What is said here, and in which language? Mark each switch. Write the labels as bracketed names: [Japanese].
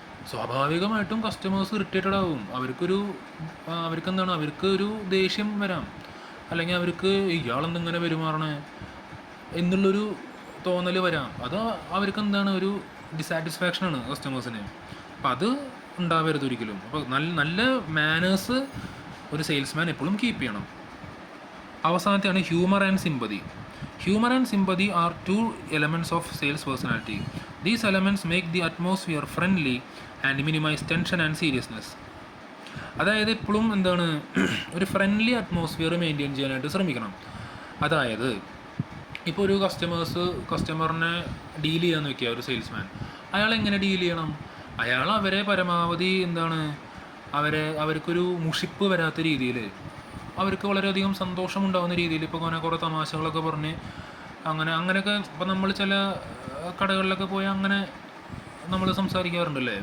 [Malayalam] സ്വാഭാവികമായിട്ടും customers irritated ആവും. അവർക്കൊരു ദേഷ്യം വരാം, അല്ലെങ്കിൽ അവർക്ക് ഇയാളെന്തിങ്ങനെ പെരുമാറണേ എന്നുള്ളൊരു തോന്നൽ വരാം. അത് അവർക്ക് എന്താണ്, ഒരു ഡിസാറ്റിസ്ഫാക്ഷനാണ് കസ്റ്റമേഴ്സിന്. അപ്പം അത് ഉണ്ടാവരുത് ഒരിക്കലും. അപ്പോൾ നല്ല മാനേഴ്സ് ഒരു സെയിൽസ്മാൻ എപ്പോഴും കീപ്പ് ചെയ്യണം. അവസാനത്തെയാണ് [English] Humour and sympathy. Humor and sympathy are two elements of sales personality. These elements make the atmosphere friendly and minimize tension and seriousness. [Malayalam] അതായത് എപ്പോഴും എന്താണ്, ഒരു ഫ്രണ്ട്ലി അറ്റ്മോസ്ഫിയർ മെയിൻറ്റെയിൻ ചെയ്യാനായിട്ട് ശ്രമിക്കണം. അതായത് ഇപ്പോൾ ഒരു കസ്റ്റമറിനെ ഡീൽ ചെയ്യാന്ന് വെക്കുക, ഒരു സെയിൽസ്മാൻ, അയാൾ എങ്ങനെ ഡീൽ ചെയ്യണം? അയാൾ അവരെ പരമാവധി എന്താണ്, അവർക്കൊരു മുഷിപ്പ് വരാത്ത രീതിയിൽ, അവർക്ക് വളരെയധികം സന്തോഷമുണ്ടാകുന്ന രീതിയിൽ, ഇപ്പോൾ കുറേ തമാശകളൊക്കെ പറഞ്ഞ് അങ്ങനെയൊക്കെ ഇപ്പോൾ നമ്മൾ ചില കടകളിലൊക്കെ പോയി അങ്ങനെ നമ്മൾ സംസാരിക്കാറുണ്ടല്ലേ.